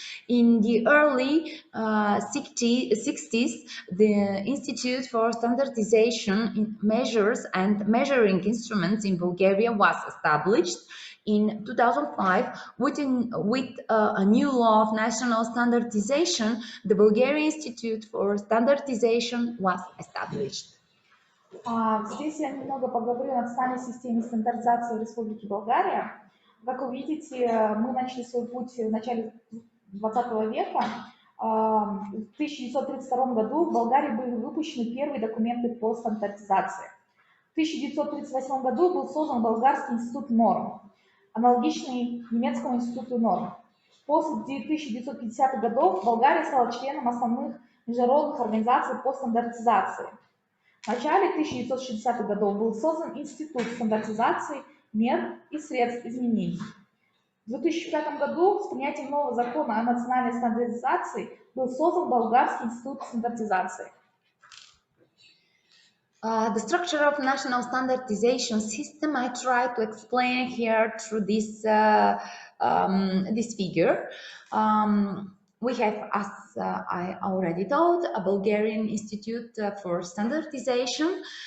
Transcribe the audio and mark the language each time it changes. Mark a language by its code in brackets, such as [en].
[en] In the early 60s, the Institute for Standardization Measures and Measuring Instruments in Bulgaria was established. In 2005, with a new law of national standardization, the Bulgarian Institute for Standardization was established. [ru] Здесь я немного поговорю о национальной системе стандартизации в Республике Болгария. Как вы видите, мы начали свой путь в начале 20 века. В 1932 году в Болгарии были выпущены первые документы по стандартизации. В 1938 году был создан Болгарский институт норм, аналогичный немецкому институту норм. После 1950-х годов Болгария стала членом основных международных организаций по стандартизации. В начале 1960-х годов был создан Институт стандартизации мер и средств изменений. В 2005 году с принятием нового закона о национальной стандартизации был создан Болгарский институт стандартизации. [en] The structure of national standardization system I try to explain here through this figure. We have, as I already told, a Bulgarian Institute for Standardization.